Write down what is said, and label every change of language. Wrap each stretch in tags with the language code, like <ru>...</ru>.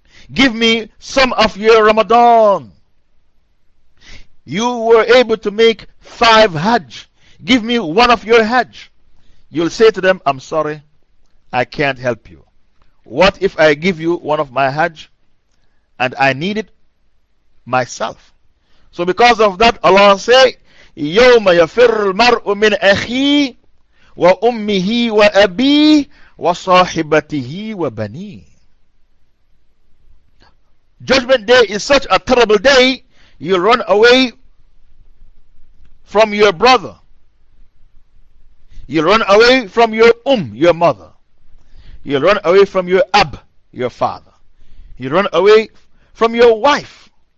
<en>Give me some of your Ramadan. You were able to make 5 Hajj. Give me one of your Hajj. You'll say to them, I'm sorry, I can't help you. What if I give you one of my Hajj and I need it myself? So because of that, Allah say,</en> <ar>يَوْمَ يَفِرُّ الْمَرْءُ مِنْ أَخِي وَأُمِّهِ وَأَبِي وَصَاحِبَتِهِ وَبَنِي.</ar> <en>Judgment Day is such a terrible day, you run away from your brother. You run away from your your mother. You run away from your ab, your father. You run away from your wife.</en>